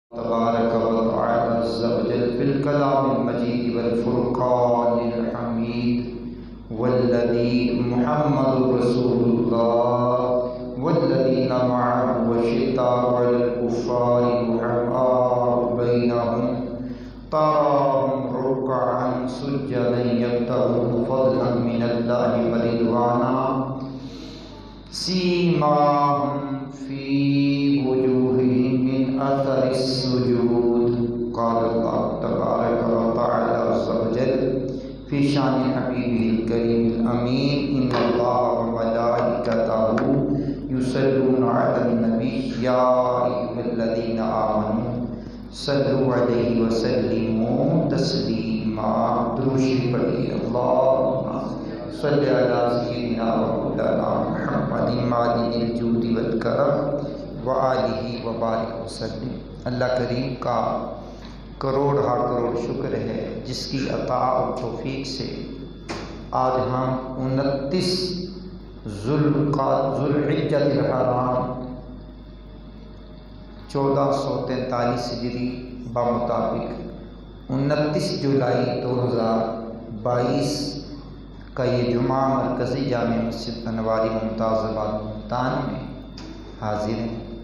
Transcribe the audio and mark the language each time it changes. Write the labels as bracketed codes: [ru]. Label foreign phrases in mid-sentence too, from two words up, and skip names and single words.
[ar] تبارك وتعالى عز وجل في الكلام المجيد والفرقان الحميد والذي محمد رسول الله والذين معه أشداء على الكفار رحماء بينهم تراهم ركعا سجدا يبتغون فضلا من الله ورضوانا سيماهم في وجوههم من أثر السجود قال الله تبارك وتعالى عز وجل في شأن حبيبه الكريم الأمين إن الله وملائكته يصلون على النبي يا أيها الذين آمنوا صلوا عليه وسلموا تسليما. [ur] درود پڑھیے. [ar] اللهم صل على سيدنا ومولانا محمد مالك الجود والكرم وآله وبارك وسلم. [ur] اللہ کریم کا کروڑ ہا کروڑ شکر ہے جس کی عطا اور توفیق سے آج ہم 29 ذوالحجۃ الحرام 1443 ہجری بمطابق 29 جولائی 2022 کا یہ جمعہ مرکزی جامع مسجد انواری ممتاز آباد ملتان میں حاضر ہے.